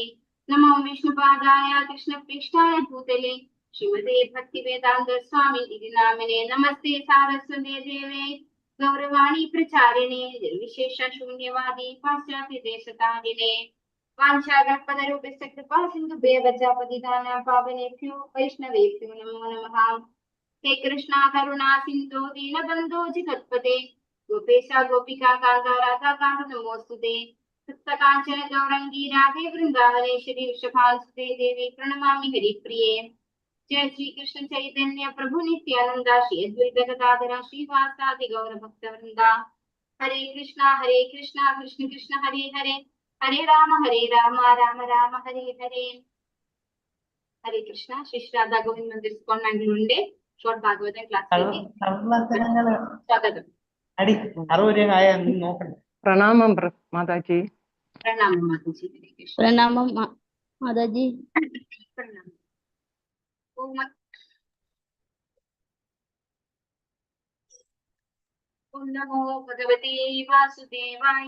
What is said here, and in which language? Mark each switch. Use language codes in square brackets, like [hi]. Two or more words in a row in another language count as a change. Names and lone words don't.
[sa] നമോ വിഷ്ണുപാദായ കൃഷ്ണപൃഷ്ഠായ ഭൂതലേ ശ്രീമതേ ഭക്തിവേദാന്ത സ്വാമി ഇതി നാമിനെ നമസ്തേ സാരസ്വതേ ദേവേ ഗൗരവാണി പ്രചാരിണേ നിർവിശേഷ ശൂന്യവാദി പാശ്ചാത്യ ദേശതാരിണേ. വാഞ്ചാകൽപതരൂപസ്യ കൃപാ സിന്ധുഭ്യോ പതിതാനാം പാവനേഭ്യോ വൈഷ്ണവേഭ്യോ നമോ നമഃ. ഹേ കൃഷ്ണ കരുണാ സിന്ധോ ദീനബന്ധോ ജഗത്പതേ ഗോപേശ ഗോപികാ കാന്ത രാധാ കാന്ത നമോസ്തുതേ. തപ്തകാഞ്ചന ഗൗരംഗീ രാധേ വൃന്ദാവനേശ്വരി വൃഷഭാസുതേ ദേവി പ്രണമാമി ഹരിപ്രിയേ. जय श्री कृष्ण चैतन्य प्रभु नित्यानंदा श्री अद्वैत गदाधर श्रीवासादि गौर भक्त वृंदा. हरे कृष्णा कृष्ण कृष्ण हरे हरे हरे राम राम राम हरे हरे. हरे कृष्णा. [ml] श्री राधा गोविंद मंदिर इस्कॉन मंगलूरुंडे ഷോർട്ട് ഭാഗവതം ക്ലാസ്സിലേക്ക് സ്വാഗതം. പ്രണാമം മാതാജി. പ്രണാമം മാതാജി. പ്രണാമം മാതാജി. [sa] പ്രണാമം. ഓം നമോ ഭഗവതേ വാസുദേവായ.